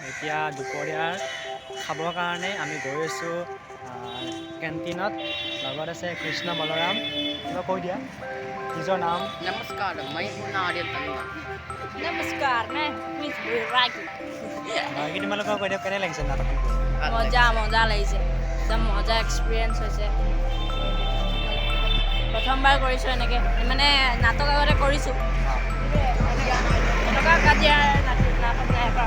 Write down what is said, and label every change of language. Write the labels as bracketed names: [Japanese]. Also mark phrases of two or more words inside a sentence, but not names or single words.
[Assamese] এতিয়া দুপৰীয়াৰ খাবৰ কাৰণে আমি গৈ আছোঁ কেণ্টিনত। লগত আছে কৃষ্ণ বলৰাম। কিবা কৈ দিয়া নিজৰ নাম। [Hindi] नमस्कार, मैं हूँ नारियल तलवा। नमस्कार, मैं मिस रागी। [Assamese] বাকী তোমালোকৰ কৈ দিয়া, কেনে লাগিছে নাটকখন? মজা লাগিছে, একদম মজা এক্সপিৰিয়েঞ্চ হৈছে। প্ৰথমবাৰ কৰিছোঁ এনেকৈ, মানে নাটক আগতে কৰিছোঁ, এনেকুৱা কাজিয়াৰ নাটক নাই কৰা।